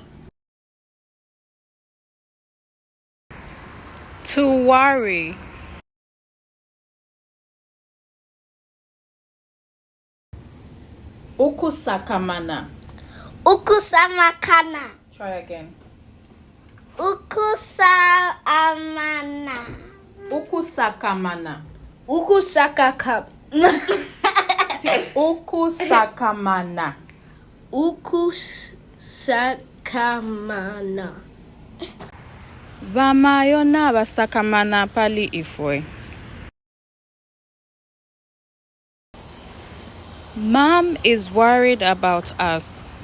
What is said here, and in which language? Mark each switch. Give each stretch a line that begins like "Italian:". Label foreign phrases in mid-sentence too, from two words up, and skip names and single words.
English: To worry.
Bemba: Ukusakamana. Ukusamakana.
English: Try again.
Bemba: Ukusakamana. Ukusakamana. Ukusakamana. Ukusakamana. Vamayona vasakamana pali ifwe.
English: Mom is worried about us.